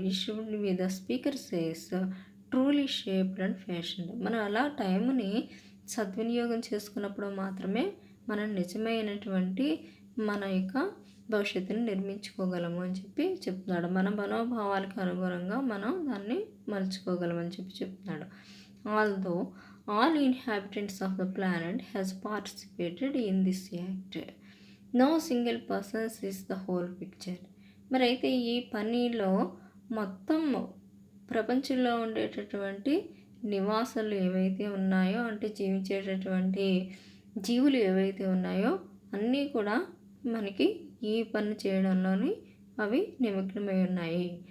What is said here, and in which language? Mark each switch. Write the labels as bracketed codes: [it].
[en] He should be the speaker says truly shaped and fashioned. [te] మనం అలా టైంని సద్వినియోగం చేసుకున్నప్పుడు మాత్రమే మనం నిజమైనటువంటి మన యొక్క భవిష్యత్తుని నిర్మించుకోగలము అని చెప్పి చెప్తున్నాడు. మన మనోభావాలకు అనుగుణంగా మనం దాన్ని మలుచుకోగలమని చెప్పి చెప్తున్నాడు. [en] Although all inhabitants of the planet has participated in this act, no single person sees the whole picture. [te] మరి అయితే ఈ పనిలో మొత్తం ప్రపంచంలో ఉండేటటువంటి నివాసాలు ఏవైతే ఉన్నాయో, అంటే జీవించేటటువంటి జీవులు ఏవైతే ఉన్నాయో అన్నీ కూడా మనకి ఈ పని చేయడంలోని అవి నిమగ్నమై ఉన్నాయి.